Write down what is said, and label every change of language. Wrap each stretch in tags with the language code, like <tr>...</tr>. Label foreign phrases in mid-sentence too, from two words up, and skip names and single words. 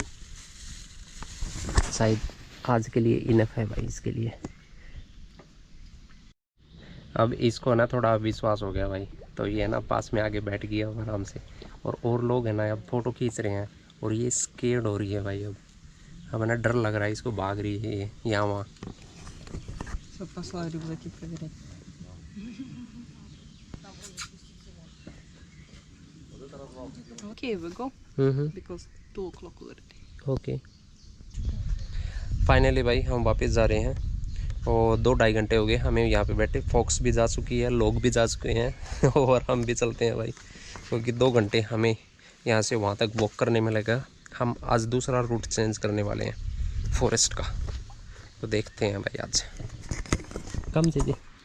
<hi>शायद आज के लिए इनफ है भाई इसके लिए। अब इसको ना थोड़ा विश्वास हो गया भाई, तो ये ना पास में आगे बैठ गया आराम से। और लोग है ना अब फ़ोटो खींच रहे हैं और ये स्केर्ड हो रही है भाई। अब ना डर लग रहा है, इसको भाग रही है ये यहाँ वहाँ।</hi> <ru>Все, пошла рюкзаки проверять.</ru> <en>Okay, we go because 2 o'clock already. okay finally</en> <hi>भाई हम वापस जा रहे हैं और 2-2.5 घंटे हो गए हमें यहाँ पे बैठे। फॉक्स भी जा चुकी है, लोग भी जा चुके हैं और हम भी चलते हैं भाई, क्योंकि 2 घंटे हमें यहाँ से वहाँ तक वॉक करने में लगा। हम आज दूसरा रूट चेंज करने वाले हैं फॉरेस्ट का, तो देखते हैं भाई आज कम चीज़ें।</hi>